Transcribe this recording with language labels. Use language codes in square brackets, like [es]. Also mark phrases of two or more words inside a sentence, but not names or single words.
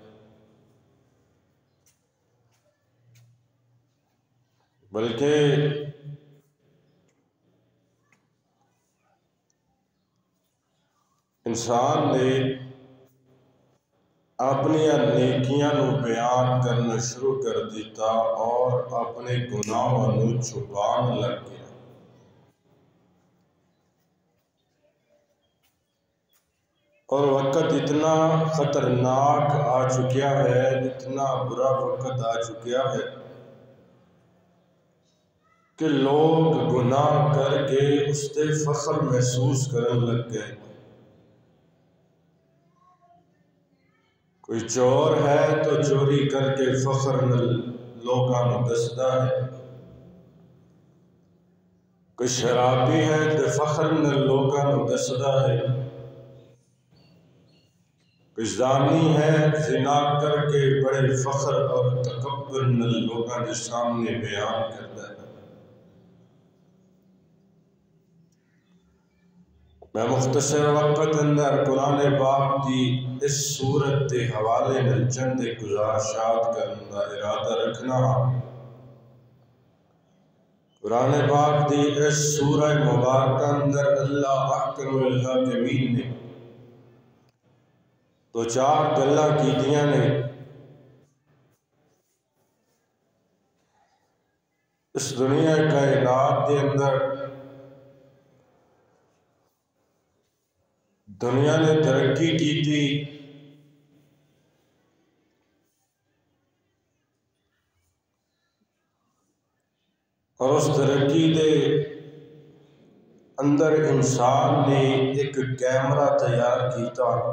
[pa] بلکہ انسان نے اپنیاں نیکیاں نو بیان کرنا شروع کر دیتا اور اپنے گناہاں نو چھپان لگ گیا۔ اور وقت اتنا خطرناک آ چکیا ہے، اتنا برا وقت آ چکیا ہے کہ لوگ گناہ کر کے اس تے فخر محسوس کرن لگ گئے۔ کوئی چور ہے تو چوری کر کے فخر نال لوگاں نو دسدا ہے، کوئی شرابی ہے تو فخر نال لوگاں نو دسدا ہے، کوئی زانی ہے زنا کر کے بڑے فخر اور تکبر نال لوگاں دے سامنے بیان کردا ہے۔ میں مختصر وقت اندر قرآن پاک دی اس سورت دے حوالے نال چند گزارشات کرنے کا ارادہ رکھنا۔ قرآن پاک دی اس سورہ مبارکہ اندر اللہ احکم الحاکمین نے تو چار گلاں کیتیاں نے۔ اس دنیا کائنات دے اندر دنیا نے ترقی کی تھی، اور اس ترقی دے اندر انسان نے ایک کیمرہ تیار کیتا۔